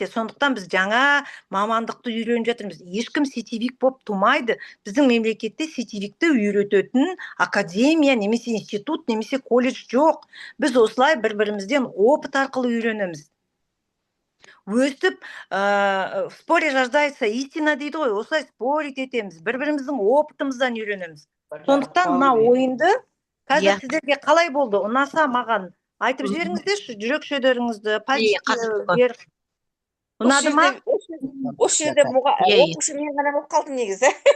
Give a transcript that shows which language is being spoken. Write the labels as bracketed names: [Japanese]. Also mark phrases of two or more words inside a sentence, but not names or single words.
[Kazakh] Сондықтан біз жаңа мамандықты үйреніп жатырмыз. Ешкім сетевик болып тумайды. Біздің мемлекетте сетевикті үйрететін академия, немесе институт, немесе колледж жоқ. Біз осылай бір-бірімізден опыт арқылы үйренеміз. Өстіп, [Russian] в споре рождается истина [Kazakh] дейді ғой. Осылай спорить етеміз. Бір-біріміздің опытымыздан үйренеміз. Сондықтан мына ойынды қазір сіздерге қалай болды? Ұнаса маған айтып жіберіңіздерші, жүрек шөдеріңізді, пальчикті. Ұнады ма? Осы жерде оқушы мен ғана болып қалдым негізі.